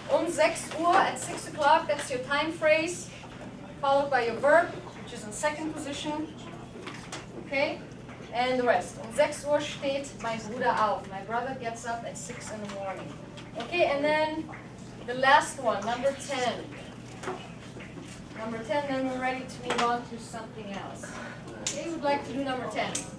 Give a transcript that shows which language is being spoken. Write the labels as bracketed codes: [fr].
[en] 6 Uhr at 6 o'clock, that's your time phrase, followed by your verb, which is in second position. Okay? And the rest. [de] 6 Uhr steht mein Bruder auf. [en] My brother gets up at 6 in the morning. Okay, and then the last one, number 10. Number 10, then we're ready to move on to something else. Okay, who would like to do number 10?